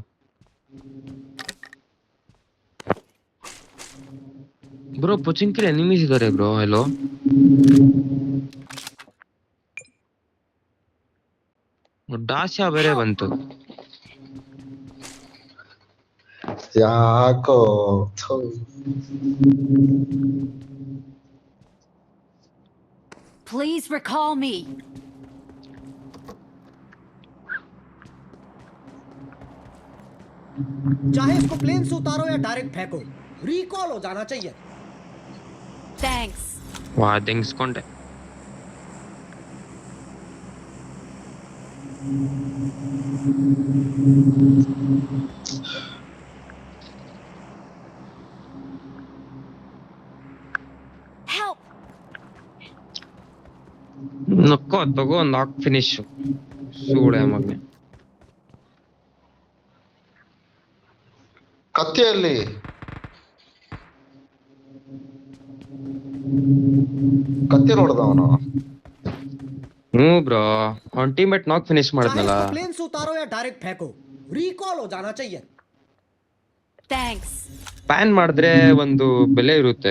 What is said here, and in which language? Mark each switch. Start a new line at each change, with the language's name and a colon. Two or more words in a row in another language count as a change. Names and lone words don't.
Kannada: ಬ್ರೋ ಪೊಚಿಂಕಿಲ್ ಎನಿಮೀಸ್ ಇದಾರೆ ಬ್ರೋ. ಹೆಲೋ ಡಾಶಾ ಬೇರೆ ಬಂತು. ಯಾಕೋ ಥು.
English: Please recall me.
Hindi: चाहे इसको प्लेन से उतारो या डायरेक्ट फेंको, रिकॉल हो जाना चाहिए.
English: Thanks.
Kannada: ವಾ ದೆಂಗಿಸ್ಕೊಂಡೆ.
English: Help.
Kannada: ನಕ್ಕೋ ತಗೋ
English: knock finish.
Kannada: ಸೂಳೆ ಮಗನೆ. ಕತ್ತಿಯಲ್ಲಿ ಕತ್ತಿ ಹೊಡೆದ ಅವನು. ಹ್ಞೂ ಬ್ರೋ ಅವ್ನ
English: teammate knock finish
Hindi: चाहे
Kannada: ಮಾಡಿದ್ನಲ್ಲ.
Hindi: इसको प्लेन से उतारो या डायरेक्ट फेंको, रिकॉल हो जाना चाहिए.
English: Thanks.
Kannada: ಪ್ಯಾನ್ ಮಾಡಿದ್ರೆ ಒಂದು ಬೆಲೆ ಇರುತ್ತೆ.